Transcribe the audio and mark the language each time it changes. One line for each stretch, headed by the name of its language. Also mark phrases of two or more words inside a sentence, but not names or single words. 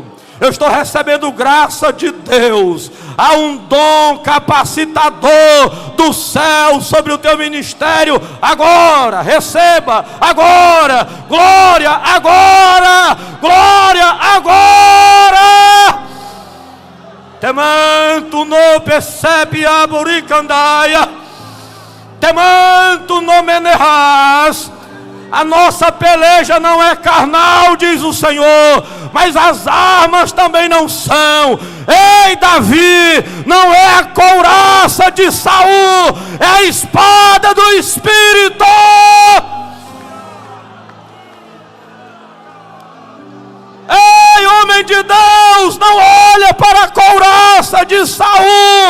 Portuguese: Eu estou recebendo graça de Deus. Há um dom capacitador do céu sobre o teu ministério. Agora, receba. Agora, glória agora. Glória agora. Temanto no percebe a buricandaia. Temanto no menerras. A nossa peleja não é carnal, diz o Senhor, mas as armas também não são. Ei, Davi, não é a couraça de Saul, é a espada do Espírito. Ei, homem de Deus, não olha para a couraça de Saul.